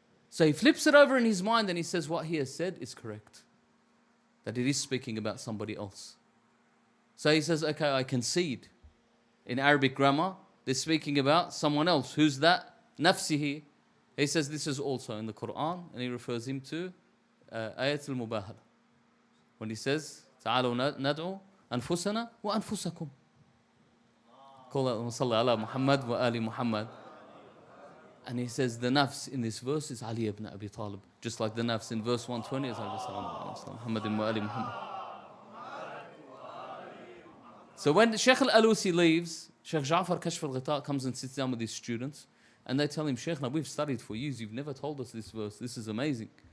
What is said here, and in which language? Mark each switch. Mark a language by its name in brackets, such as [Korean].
[English] So he flips it over in his mind and he says what he has said is correct, that it is speaking about somebody else. So he says, okay, I concede. In Arabic grammar, they're speaking about someone else. Who's that? Nafsihi. He says this is also in the Quran, and he refers him to Ayat al-Mubahala. When he says, [Arabic] تعالوا ندعو أنفسنا وأنفسكم. [English] Call out [Arabic] صلى على محمد وآل محمد. [English] And he says the nafs in this verse is Ali ibn Abi Talib. Just like the nafs in verse 120 is Muhammad wa Ali Muhammad. So when Sheikh Al-Alusi leaves, Sheikh Ja'far Kashf al-Ghita comes and sits down with his students and they tell him, Sheikh, now we've studied for years, you've never told us this verse. This is amazing.